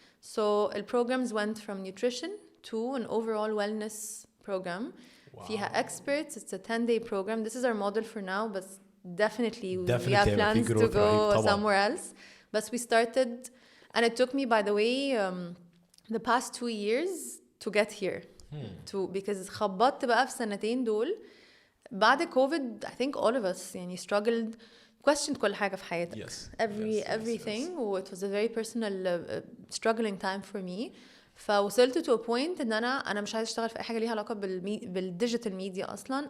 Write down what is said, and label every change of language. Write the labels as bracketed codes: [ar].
[en] So the programs went from nutrition to an overall wellness program. Wow. فيها experts. It's a 10-day program. This is our model for now, but definitely we have plans to go somewhere else. But we started, and it took me, by the way, the past 2 years to get here. [ar] Because خبطت بقى في سنتين دول بعد COVID. [en] I think all of us يعني struggled, questioned [ar] كل حاجة في حياتك. [en] Everything. Yes. It was a very personal struggling time for me. [ar] فوصلت [en] to a point [ar] ان انا مش عايز اشتغل في اي حاجة ليها علاقة بالديجيتال ميديا اصلا.